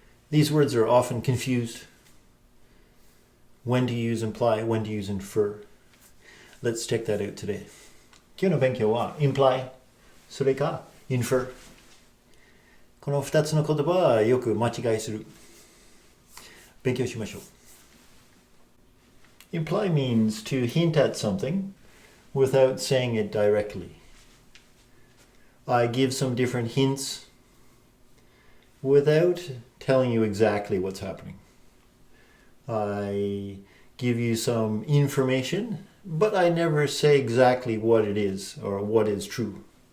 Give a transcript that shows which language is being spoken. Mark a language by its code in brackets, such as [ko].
[en] These words are often confused. When to use imply, when to use infer. Let's check that out today. [ja] 今日の勉強は imply それか infer この2つの言葉はよく間違いする。勉強しましょう。 [en] Imply means to hint at something without saying it directly. I give some different hints without telling you exactly what's happening. I give you some information, but I never say exactly what it is or what is true.